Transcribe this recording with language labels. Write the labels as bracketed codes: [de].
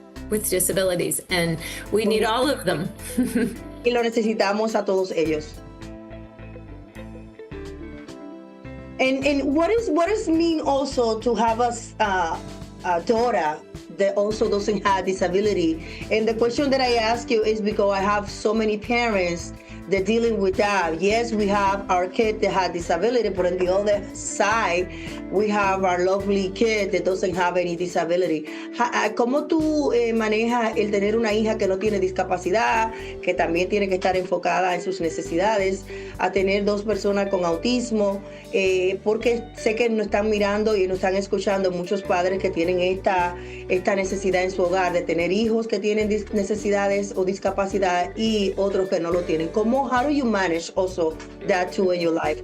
[en] With disabilities, and we need all of them. [es] Y lo necesitamos a todos ellos. [en] And what does mean also to have a daughter that also doesn't have disability? And the question that I ask you is because I have so many parents that dealing with that. Yes, we have our kid that has disability, but on the other side, we have our lovely kid that doesn't have any disability. [es] ¿Cómo tú manejas el tener una hija que no tiene discapacidad, que también tiene que estar enfocada en sus necesidades, a tener dos personas con autismo? Porque sé que nos están mirando y nos están escuchando muchos padres que tienen esta necesidad en su hogar de tener hijos que tienen necesidades o discapacidad y otros que no lo tienen. [en] How do you manage also that too in your life?